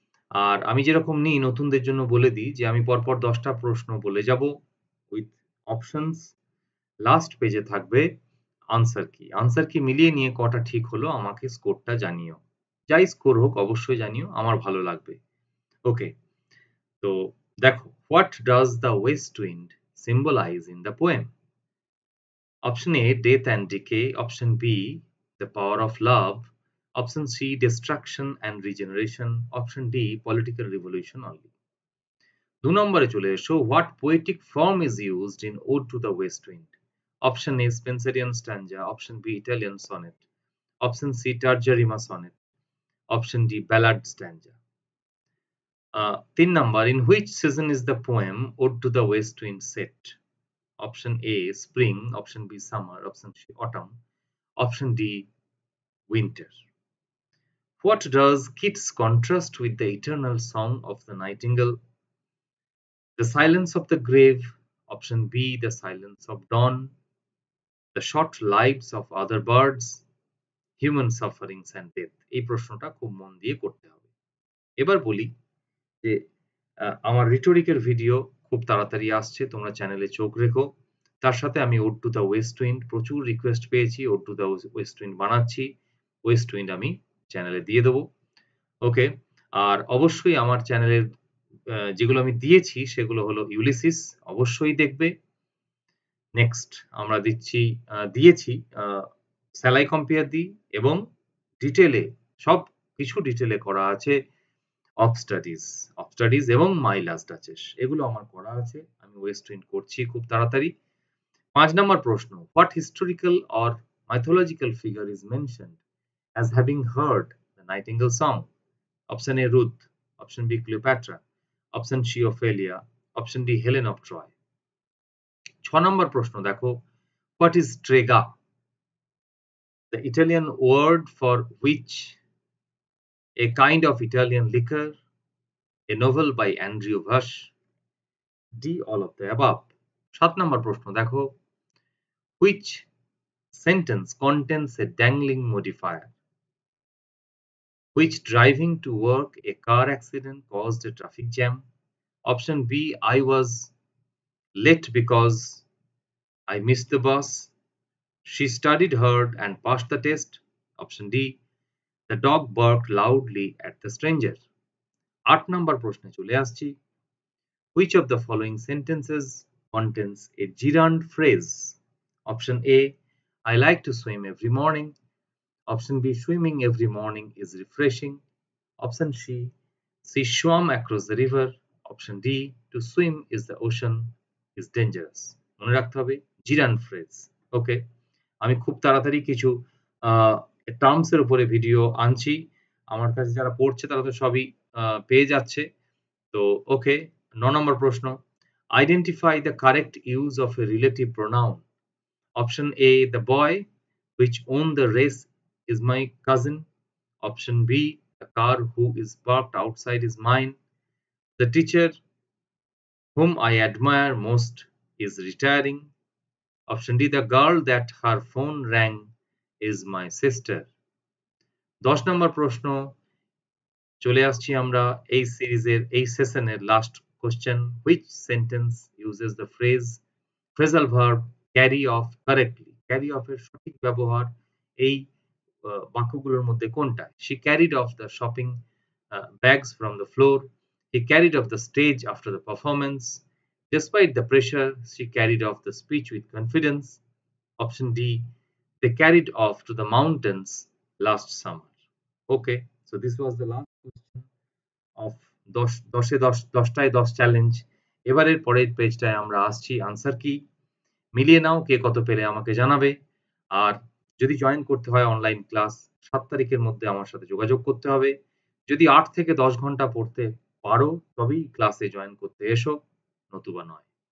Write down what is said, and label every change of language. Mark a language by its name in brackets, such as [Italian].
[Bangla] আর আমি যেরকম নিই নতুনদের জন্য বলে দিই যে আমি পরপর ১০ টা প্রশ্ন বলে যাব উইথ অপশনস। লাস্ট পেজে থাকবে আনসার কি। আনসার কি মিলিয়ে নিয়ে কটা ঠিক হলো আমাকে স্কোরটা জানিও। যাই স্কোর হোক অবশ্যই জানিও, আমার ভালো লাগবে। ওকে। তো দেখো, [English] what does the west wind symbolize in the poem? Option A, death and decay. Option B, the power of love. Option C, destruction and regeneration. Option D, political revolution only. [Bangla] ২ নম্বরে চলে এসো, [English] what poetic form is used in Ode to the West Wind? Option A, Spenserian stanza. Option B, Italian sonnet. Option C, terza rima sonnet. Option D, ballad stanza. ৩ number, in which season is the poem Ode to the West Wind set? Option A, spring. Option B, summer. Option C, autumn. Option D, winter. What does Keats contrast with the eternal song of the nightingale? The silence of the grave. Option B, the silence of dawn. The short lives of other birds. Human sufferings and death. [Bangla] এই প্রশ্নটা খুব মন দিয়ে করতে হবে। এবার বলি যে আমার রিটোরিকের ভিডিও খুব তাড়াতাড়ি আসছে, তোমরা চ্যানেলে চোখ রেখো। তার সাথে আমি ode to the West wind প্রচুর রিকোয়েস্ট পেয়েছি, ode to the West wind বানাচ্ছি। ওয়েস্ট উইন্ড আমি চ্যানেলে দিয়ে দেবো। ওকে। আর অবশ্যই আমার চ্যানেলের যেগুলো আমি দিয়েছি সেগুলো হলো ইউলিসিস, অবশ্যই দেখবে। নেক্সট আমরা দিয়েছি স্যালাই কম্পেয়ার দিই, এবং ডিটেলে সবকিছু ডিটেলে করা আছে অফ স্টাডিজ এবং মাই লাস্ট ডাচেস, এগুলো আমার করা আছে। আমি ওয়েস্ট উইন্ড করছি খুব তাড়াতাড়ি। ৫ নম্বর প্রশ্ন, [English] What historical or mythological figure is mentioned as having heard the Nightingale song? Option A, Ruth. Option B, Cleopatra. Option C, Ophelia. Option D, Helen of Troy. [Bangla] ৬ নম্বর প্রশ্ন দেখো, [English] what is strega? The Italian word for which? A kind of Italian liquor. A novel by Andrew Vash. D, all of the above. [Bangla] ৭ নম্বর প্রশ্ন দেখো, [English] which sentence contains a dangling modifier? Which driving to work a car accident caused a traffic jam? Option B, I was late because I missed the bus. She studied hard and passed the test. Option D, The dog barked loudly at the stranger. [Bangla] 8 নম্বর প্রশ্নে চলে আসছি। [English] Which of the following sentences contains a gerund phrase? Option A, I like to swim every morning. Option B, swimming every morning is refreshing. Option C, she swam across the river. Option D, to swim is the ocean is dangerous. [Bangla] মনে রাখতে হবে gerund phrase. ওকে, আমি খুব তাড়াতাড়ি কিছু terms এর উপরে video আনছি। আমার কাছে যারা পড়ছে তারা তো সবই পেয়ে যাচ্ছে। তো ওকে, 9 নম্বর প্রশ্ন। [English] Identify the correct use of a relative pronoun. Option A, the boy which owned the race is my cousin. Option B, the car who is parked outside is mine. The teacher whom I admire most is retiring. Option D, the girl that her phone rang is my sister. [Bangla] 10 নম্বর প্রশ্ন, চলে আসছি আমরা এই সিরিজের এই সেশনের last question. [English] Which sentence uses the phrasal verb carry off correctly? [Bangla] Carry off এর সঠিক ব্যবহার এই বাক্যগুলোর মধ্যে কোনটা? [English] She carried off the shopping bags from the floor. He carried off the stage after the performance. Despite the pressure, she carried off the speech with confidence. Option D, they carried off to the mountains last summer. Okay, so this was the last question of [Bangla] 10টায় 10 challenge. এবারের পরের পেজটায় আমরা আসছি answer কি। মিলিয়ে নাও কে কত পেলে আমাকে জানাবে। আর যদি জয়েন করতে হয় অনলাইন ক্লাস 7 তারিখের মধ্যে আমার সাথে যোগাযোগ করতে হবে। যদি 8 থেকে 10 ঘন্টা পড়তে পারো তবেই ক্লাসে জয়েন করতে এসো, নতুবা নয়।